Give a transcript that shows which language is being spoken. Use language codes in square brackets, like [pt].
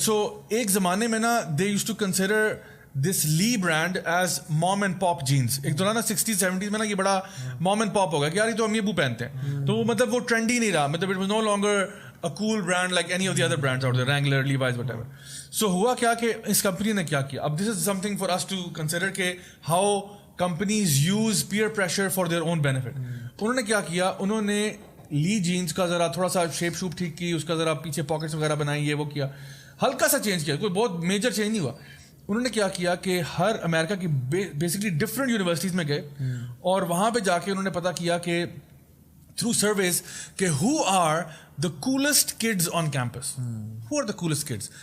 [en] so [ur] ایک زمانے میں نا [en] They used to consider this Lee brand as mom and pop jeans. [ur] ایک دوران 60s 70s میں نا یہ بڑا مام اینڈ پاپ ہوگا کہ یار یہ تو امی ابو پہنتے ہیں, تو مطلب وہ ٹرینڈی نہیں رہا, مطلب [en] it was no longer a cool brand like any of the other brands out there, [ur] Wrangler, Levi's, whatever. [en] So [ur] ہوا کیا کہ اس کمپنی نے کیا کیا, [en] اب this is something for us to consider کہ how companies use peer pressure for their own benefit. [ur] انہوں نے کیا کیا, انہوں نے لی جینس کا ذرا تھوڑا سا شیپ شوپ ٹھیک کی, اس کا ذرا پیچھے پاکٹس وغیرہ بنائی, یہ وہ کیا, ہلکا سا چینج کیا, کوئی بہت میجر چینج نہیں ہوا. انہوں نے کیا کیا کہ ہر امریکہ کی بیسکلی ڈفرینٹ یونیورسٹیز میں گئے اور وہاں پہ جا کے انہوں نے پتا کیا کہ تھرو سرویز کہ [en] who are the coolest kids [ur] on campus, who are the coolest kids.